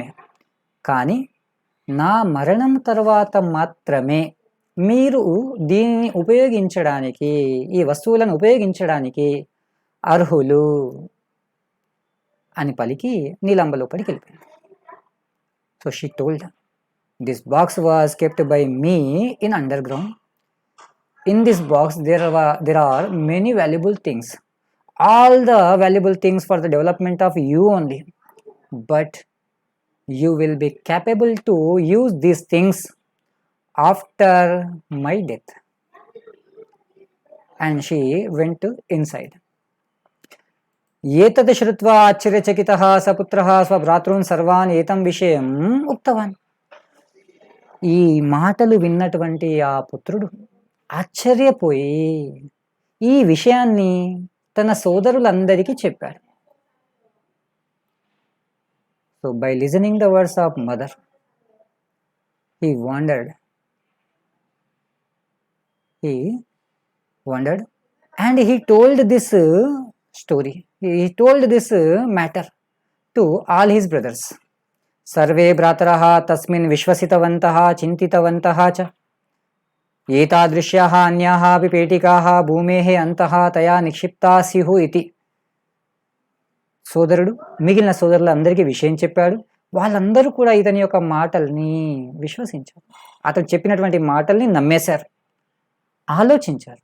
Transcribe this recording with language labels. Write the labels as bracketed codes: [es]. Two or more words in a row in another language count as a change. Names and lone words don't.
[te] కానీ నా మరణం తర్వాత మాత్రమే మీరు దీనిని ఉపయోగించడానికి, ఈ వస్తువులను ఉపయోగించడానికి అర్హులు అని పలికి నీలాంబ లోపలికి వెళ్ళిపోయింది. [en] So she told, this box was kept by me in underground. In this box there are many valuable things, all the valuable things for the development of you only, but you will be capable to use these things after my death. And she went inside. [sa] एतत् श्रुत्वा आश्चर्यचकितः सपुत्रः स्वभ्रातॄन् सर्वान् एतं विषयम् उक्तवान्. [te] ఈ మాటలు విన్నటువంటి ఆ పుత్రుడు ఆశ్చర్యపోయి ఈ విషయాన్ని తన సోదరులందరికీ చెప్పాడు. [en] So by listening the words of mother, he wondered and he told this story, he told this matter to all his brothers. [sa] सर्वे भ्रातरः तस्मिन् विश्वसितवन्तः चिन्तितवन्तः च. ఏతాదృశ్యాః అన్యాః అపి పేటికాః భూమేః అంతః తయా నిక్షిప్తా స్యుః ఇతి. [te] సోదరుడు మిగిలిన సోదరులందరికీ విషయం చెప్పాడు. వాళ్ళందరూ కూడా ఇతని యొక్క మాటల్ని విశ్వసించారు. అతను చెప్పినటువంటి మాటల్ని నమ్మేశారు, ఆలోచించారు.